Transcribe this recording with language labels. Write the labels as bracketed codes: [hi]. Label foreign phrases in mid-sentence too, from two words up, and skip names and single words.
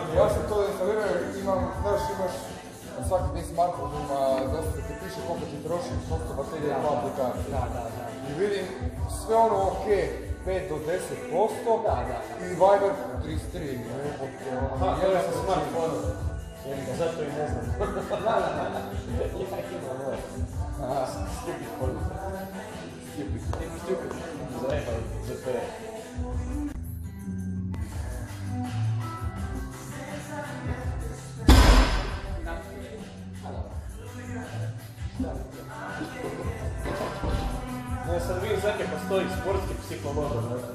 [bs] Ja sam to instalirao jer imam, znaš, imaš svaki ti smartphone ima, dosta ti piše koliko ti troši posto baterije po aplikaciji. Da. I vidim sve ono ok, 5 do 10% Da. i Viber 33. Aha, to je sa smartphonom. Zato i ne znam. Da. [en] Stupid phone. Stupid. [bs] Zajebaj, ZP. Ja sad vidim zake postoji sportski psiholog, ne?